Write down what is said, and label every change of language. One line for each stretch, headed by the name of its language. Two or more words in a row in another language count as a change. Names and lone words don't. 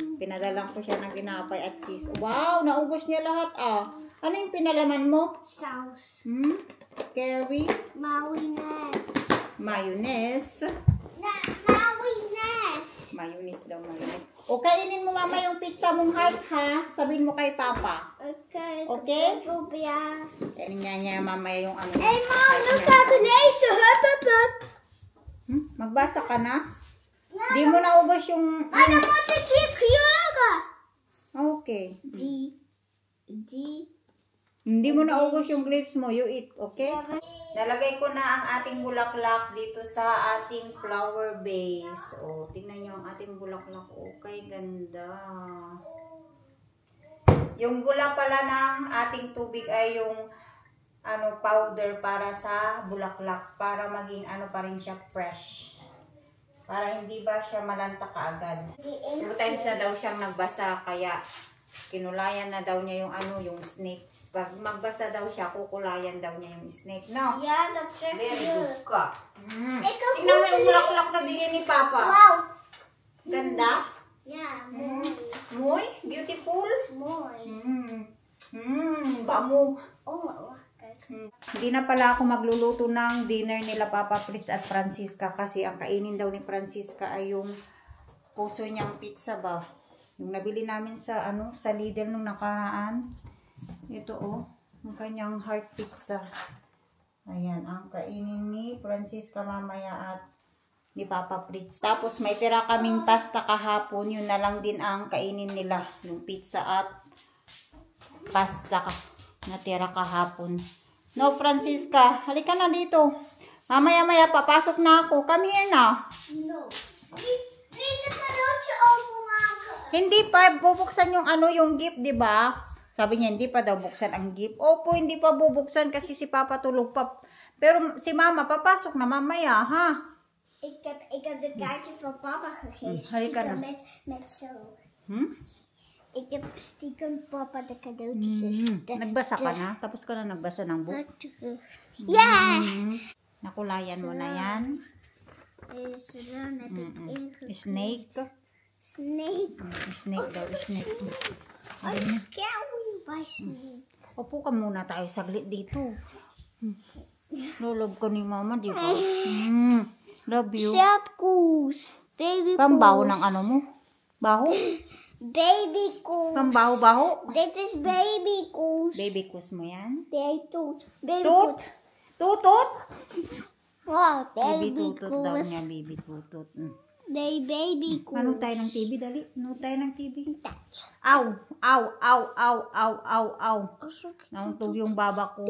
Filipino: Pinadalang ko siya ng ginapay at cheese. Wow, naubos niya lahat ah. Ano yung pinalaman mo?
Dutch: Saus.
English: Curry?
Dutch: Mayonaise.
English: Mayonnaise?
Dutch: Mayonaise.
Filipino: Mayonnaise daw, mayonnaise. O, kainin mo mama yung pizza mong heart ha. Sabihin mo kay Papa.
Dutch: Oké.
English: Okay?
Dutch: Probeer.
Filipino: Kainin niya mamaya yung ano.
Dutch: Hé mam, nu gaat het lezen. Hup, hup, hup.
Filipino: Magbasa ka na? Di mo naubos yung...
Dutch: Maar dan moet ik hier kleuren.
English: Okay.
Dutch: Die.
Filipino: Hindi mo naubos yung grapes mo,
English: you eat, okay?
Filipino: Nalagay ko na ang ating bulaklak dito sa ating
English: flower vase.
Filipino: O, tingnan nyo ang ating bulaklak. Okay, ganda. Yung bula pala ng ating tubig ay yung powder para sa bulaklak. Para maging pa rin siya fresh. Para hindi ba siya malanta kaagad. 2 times na daw siyang nagbasa, kaya kinulayan na daw niya yung snake. Pag magbasa daw siya, kukulayan daw niya yung snake.
English: No?
Dutch: Ja, dat zeg
English: Very
Dutch: je.
English: good ka.
Dutch: Ik heb
Filipino: Tingnan mo yung bulaklak na bigyan ni Papa.
Dutch: Wauw.
Filipino: Ganda?
Dutch: Ja, mooi.
English: Muy? Beautiful?
Dutch: Mooi. Bamo. Oh, wacht, kijk.
Filipino: Hindi na pala ako magluluto ng dinner nila Papa Fritz at Francisca kasi ang kainin daw ni Francisca ay yung puso niyang pizza ba. Yung nabili namin sa sa Lidl nung nakaraan. Ito ang kanyang
English: heart pizza.
Filipino: Ayan, ang kainin ni Francisca mamaya at ni Papa Fritz. Tapos may tira kaming pasta kahapon, yun na lang din ang kainin nila. Yung pizza at pasta na tira kahapon. No, Francisca, halika na dito. Mamaya-maya papasok na ako.
English: Come here na. No.
Dutch: Niet het cadeautje openmaken.
Filipino: Hindi pa bubuksan yung yung gift, 'di ba? Sabi niya hindi pa daw buksan ang gift. Opo, hindi pa bubuksan kasi si Papa tulog pa. Pero si Mama papasok na mamaya, ha?
Dutch: Ik heb de kaartje van papa gegeven.
Filipino: Halika
Dutch: Stiekem
Filipino: na.
Dutch: met zo. Ik heb stiekem papa de cadeautjes gegeven.
Filipino: Nagbasa ka na? Tapos ka na nagbasa ng book?
Dutch: Ja!
Filipino: Nakulayan mo na yan.
Dutch: Dus dan heb ik ingevuld.
English: Snake. Snake.
Filipino: Snake daw, snake.
English: I'm scary by snake.
Filipino: Upo ka muna tayo saglit dito. Love ko ni mama, di ba?
English: Love you. Shut goose. Baby
Filipino: Pambaho
English: goose.
Filipino: ng ano mo? Baho?
English: Baby goose.
Filipino: Pambaho-baho?
Dutch: Dit is
English: baby goose.
Filipino: Baby kus mo yan?
English: Baby toot. Baby
Filipino: Toot? Tutot?
English: Wow, Baby baby
Filipino: tutot daw
English: goose.
Filipino: niya, baby tutot.
English: Baby goose.
Filipino: Manood tayo ng TV, dali. Manood tayo ng TV. Aw! Aw! Aw! Aw! Aw! Aw! Aw! Nauntog yung baba ko.